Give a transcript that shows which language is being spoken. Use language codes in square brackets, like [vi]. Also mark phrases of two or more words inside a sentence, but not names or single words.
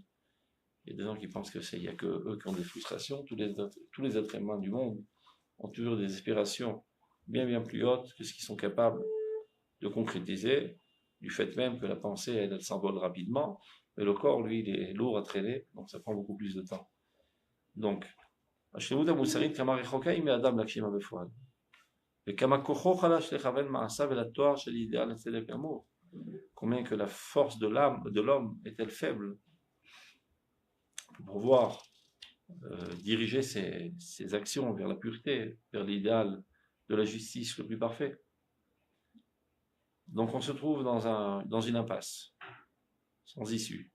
[fr] Il y a des gens qui pensent que il n'y a que eux qui ont des frustrations. Tous les êtres humains du monde ont toujours des aspirations bien plus hautes que ce qu'ils sont capables de concrétiser. du fait même que la pensée, elle s'envole rapidement, mais le corps, lui, il est lourd à traîner, donc ça prend beaucoup plus de temps. Donc, [he] השלמות המוסרית כמה רחוקה היא מאדם להגשימה בפועל. וכמה כוחו חלש לכוון מעשיו אל התואר של אידיאל הצדק גמור. [fr] Combien que la force de l'âme, de l'homme est-elle faible pour pouvoir diriger ses actions vers la pureté, vers l'idéal de la justice le plus parfait. Donc on se trouve dans une impasse, sans issue.